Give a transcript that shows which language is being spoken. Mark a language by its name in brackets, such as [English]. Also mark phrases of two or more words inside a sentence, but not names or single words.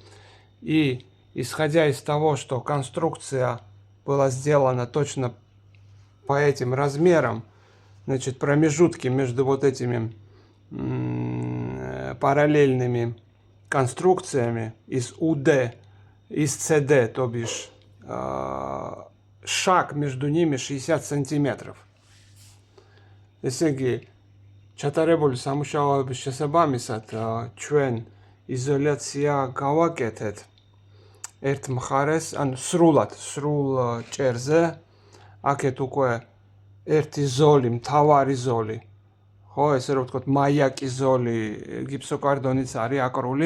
[Russian] И исходя из того, что конструкция была сделана точно по этим размерам, значит, промежутки между вот этими параллельными конструкциями из УД, из ЦД, то бишь шаг между ними 60 сантиметров. [Georgian] ესე იგი, ჩატარებული სამუშაოების შესაბამისად ჩვენ იზოლაცია გავაკეთეთ ერთ მხარეს, ანუ სრულ ჭერზე. აქეთ უკვე ერთი ზოლი, მთავარი ზოლი, ხო, ესე რომ ვთქვათ, მაიაკი ზოლი გიფსოკარდონიც არის აკრული.